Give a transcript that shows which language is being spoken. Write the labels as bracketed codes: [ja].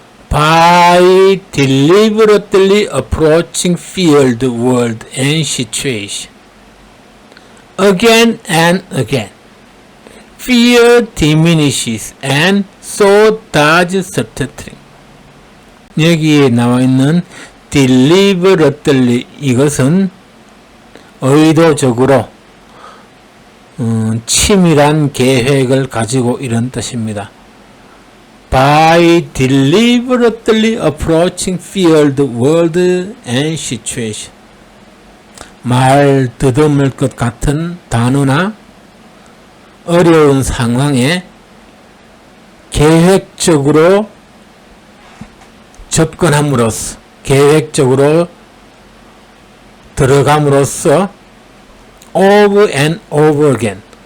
[en] By deliberately approaching feared world and situation again and again, fear diminishes and so does stuttering. [ko] 여기에 나와 있는 [en] deliberately, [ko] 이것은 의도적으로 치밀한 계획을 가지고 이런 뜻입니다. [en] By deliberately approaching feared world and situation. [ko] 말 더듬을 것 같은 단어나 어려운 상황에 계획적으로 접근함으로써, 계획적으로 들어감으로써 [en] over and over again,